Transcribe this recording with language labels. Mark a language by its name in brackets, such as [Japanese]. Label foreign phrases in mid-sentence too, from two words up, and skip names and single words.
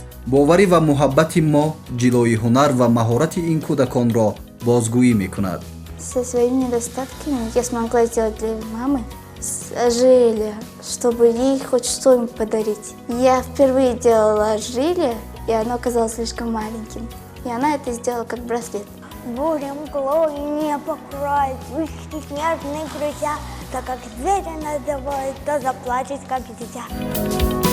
[Tajik] боварӣ ва муҳаббати мо ҷилои ҳунар ва маҳорати ин кӯдаконро бозгӯӣ мекунад. [Russian] Со своими недостатками я смогла сделать для мамы ожерелье, чтобы ей хоть что-нибудь подарить. Я впервые делала ожерелье, и оно оказалось слишком маленьким. И она это сделала как браслет. Буря мглой не покроет вышли снежные друзья, так как зверя называют, то заплачет, как дитя.